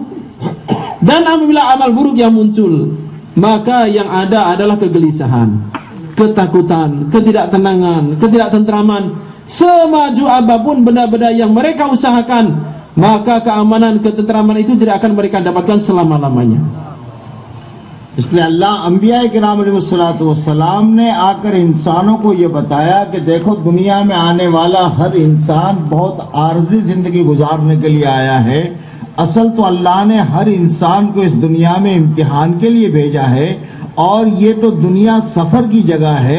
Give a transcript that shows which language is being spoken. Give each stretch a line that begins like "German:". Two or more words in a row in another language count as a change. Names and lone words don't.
Indonesian: Dan apabila amal buruk yang muncul, maka yang ada adalah kegelisahan, ketakutan, ketidaktenangan, ketidaktentraman. Semaju apapun benda-benda yang mereka usahakan, maka keamanan, ketentraman itu tidak akan mereka dapatkan selama-lamanya.
Hindi: इसलिए अल्लाह अंबिया किराम अलैहिस्सलाम ने आकर इंसानों को ये बताया कि देखो दुनिया में आने वाला हर इंसान बहुत आर्जी जिंदगी गुजारने के लिए आया है। असल तो अल्लाह ने हर इंसान को इस दुनिया में इम्तिहान के लिए भेजा है और ये तो दुनिया सफर की जगह है।